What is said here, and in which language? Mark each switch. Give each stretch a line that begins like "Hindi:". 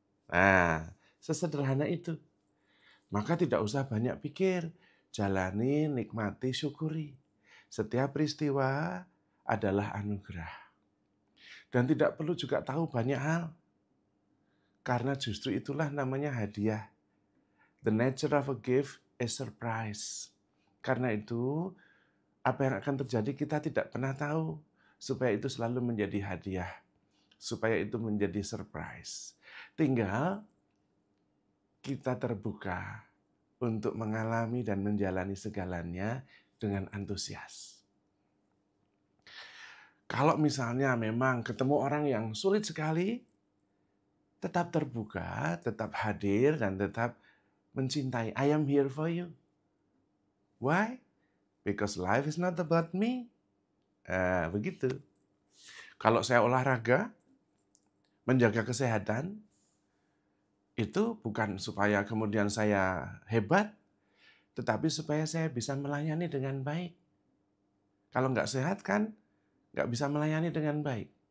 Indonesian: Nah, sesederhana itu. Maka tidak usah banyak pikir, jalani, nikmati, syukuri. Setiap peristiwa adalah anugerah. Dan tidak perlu juga tahu banyak hal, karena justru itulah namanya hadiah.
English: The nature of a gift is surprise.
Indonesian: Karena itu, apa yang akan terjadi kita tidak pernah tahu, supaya itu selalu menjadi hadiah, supaya itu menjadi surprise. Tinggal kita terbuka untuk mengalami dan menjalani segalanya dengan antusias. Kalau misalnya memang ketemu orang yang sulit sekali, tetap terbuka, tetap hadir, dan tetap mencintai.
English: I am here for you. Why? Because life is not about me.
Indonesian: Begitu. Kalau saya olahraga, menjaga kesehatan, itu bukan supaya kemudian saya hebat, tetapi supaya saya bisa melayani dengan baik. Kalau nggak sehat kan, nggak bisa melayani dengan baik.